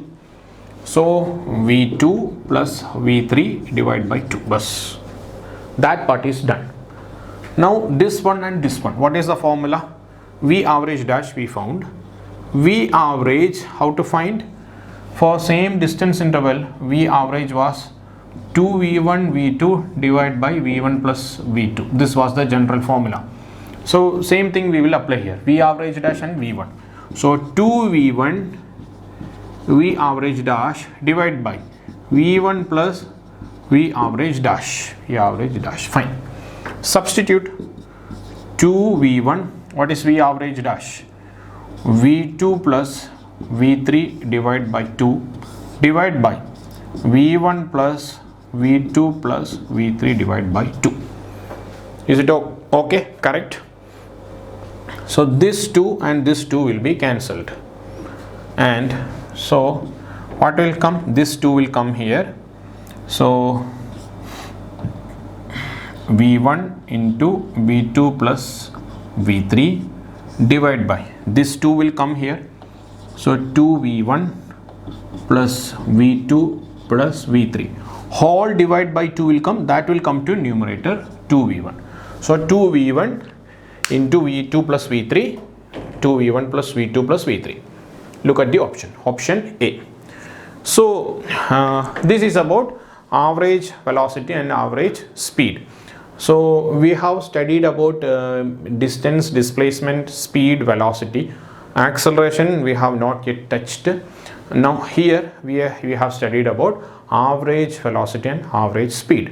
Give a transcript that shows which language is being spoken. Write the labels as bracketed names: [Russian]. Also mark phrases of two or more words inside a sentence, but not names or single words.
[English] So V2 plus V3 divided by 2. Bus. That part is done. Now this one and this one, what is the formula? V average dash we found. V average, how to find? For same distance interval, V average was 2V1 V2 divided by V1 plus V2. This was the general formula. So same thing we will apply here, V average dash and V1. So 2V1 V average dash divided by V1 plus V average dash, fine. Substitute 2V1, what is V average dash? V2 plus V3 divided by 2 divided by V1 plus V2 plus V3 divided by 2. Is it okay? Correct? So this 2 and this 2 will be cancelled. And so what will come? This 2 will come here. So V1 into V2 plus V3 divided by this 2 will come here. So 2V1 plus V2 plus V3 whole divided by 2 will come, that will come to numerator 2V1. So 2V1 into V2 plus V3, 2V1 plus V2 plus V3. Look at the option A. So this is about average velocity and average speed. So we have studied about distance, displacement, speed, velocity. Acceleration we have not yet touched. Now here we have studied about average velocity and average speed.